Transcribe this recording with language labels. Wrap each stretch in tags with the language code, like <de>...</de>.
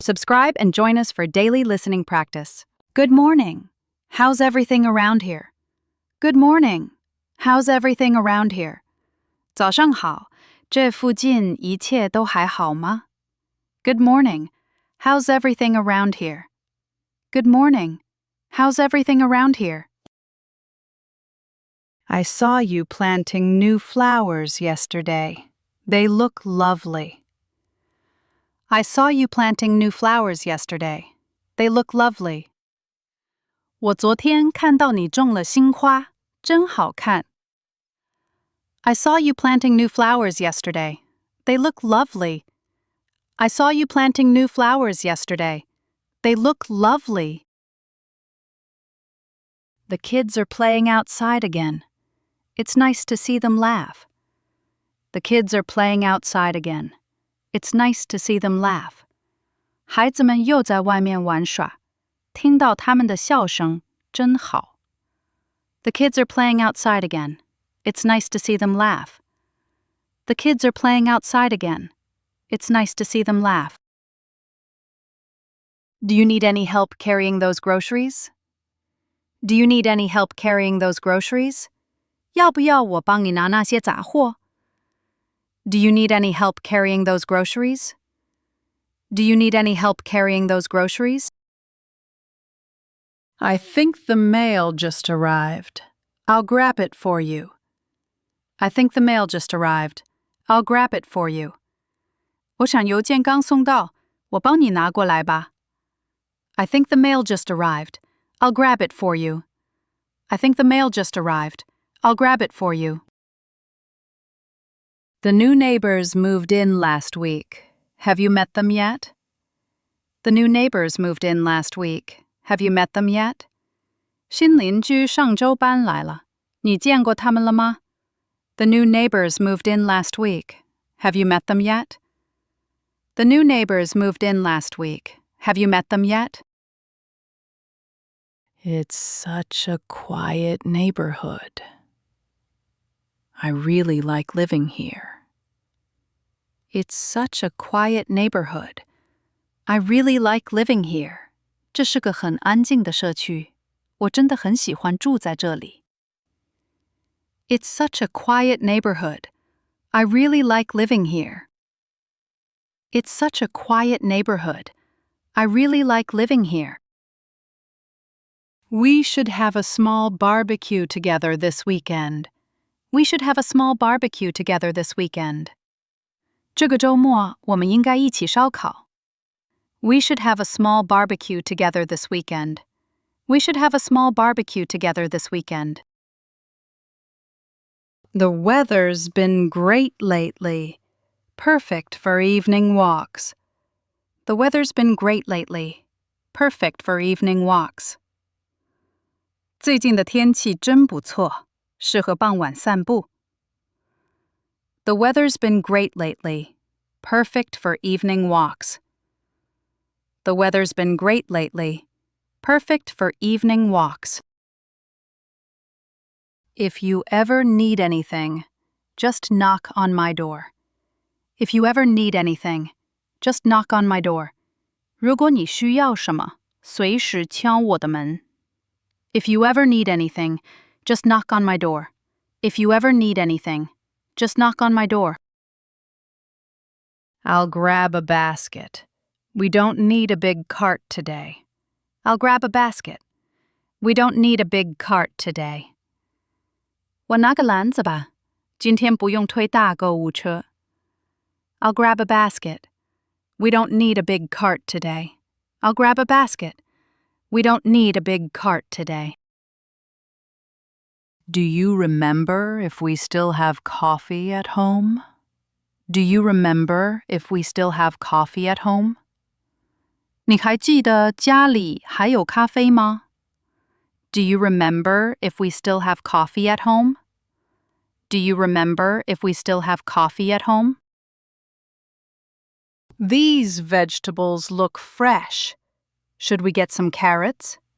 <en>Subscribe and join us for daily listening practice. Good morning. How's everything around here? Good morning. How's everything around here?</en> <zh>早上好，这附近一切都还好吗？</zh> <en>Good morning. How's everything around here? Good morning. How's everything around here? I saw you planting new flowers yesterday. They look lovely. I saw you planting new flowers yesterday. They look lovely.</en> <zh>我昨天看到你种了新花，真好看。</zh> <en>I saw you planting new flowers yesterday. They look lovely. I saw you planting new flowers yesterday. They look lovely. The kids are playing outside again. It's nice to see them laugh. The kids are playing outside again. It's nice to see them laugh.</en> <zh>孩子们又在外面玩耍，听到他们的笑声真好。</zh> <en>The kids are playing outside again. It's nice to see them laugh. The kids are playing outside again. It's nice to see them laugh. Do you need any help carrying those groceries? Do you need any help carrying those groceries?</en> <zh>要不要我帮你拿那些杂货？</zh> <en>Do you need any help carrying those groceries? Do you need any help carrying those groceries? I think the mail just arrived. I'll grab it for you. I think the mail just arrived. I'll grab it for you.</en> <zh>我想邮件刚送到，我帮你拿过来吧。</zh> <en>I think the mail just arrived. I'll grab it for you. I think the mail just arrived. I'll grab it for you. The new neighbors moved in last week. Have you met them yet? The new neighbors moved in last week. Have you met them yet?</en> <zh>新邻居上周搬来了，你见过他们了吗？</zh> <en>The new neighbors moved in last week. Have you met them yet? The new neighbors moved in last week. Have you met them yet? It's such a quiet neighborhood. I really like living here. It's such a quiet neighborhood. I really like living here.</en> <zh>这是个很安静的社区，我真的很喜欢住在这里。</zh> <en>It's such a quiet neighborhood. I really like living here. It's such a quiet neighborhood. I really like living here. We should have a small barbecue together this weekend. We should have a small barbecue together this weekend.</en> <zh>这个周末我们应该一起烧烤。</zh> <en>We should have a small barbecue together this weekend. We should have a small barbecue together this weekend. The weather's been great lately. Perfect for evening walks. The weather's been great lately. Perfect for evening walks.</en> <zh>最近的天气真不错，适合傍晚散步。</zh> <en>The weather's been great lately. Perfect for evening walks. The weather's been great lately. Perfect for evening walks. If you ever need anything, just knock on my door. If you ever need anything, just knock on my door.</en> <zh>如果你需要什么，随时敲我的门。</zh> <en>If you ever need anything, just knock on my door. If you ever need anything, just knock on my door. I'll grab a basket. We don't need a big cart today. I'll grab a basket. We don't need a big cart today.</en> <zh>我拿个篮子吧，今天不用推大购物车。</zh> <en>I'll grab a basket. We don't need a big cart today. I'll grab a basket. We don't need a big cart today. Do you remember if we still have coffee at home? Do you remember if we still have coffee at home?</en> <zh>你还记得家里还有咖啡吗？</zh> <en>Do you remember if we still have coffee at home? Do you remember if we still have coffee at home? These vegetables look fresh. Should we get some carrots?</en>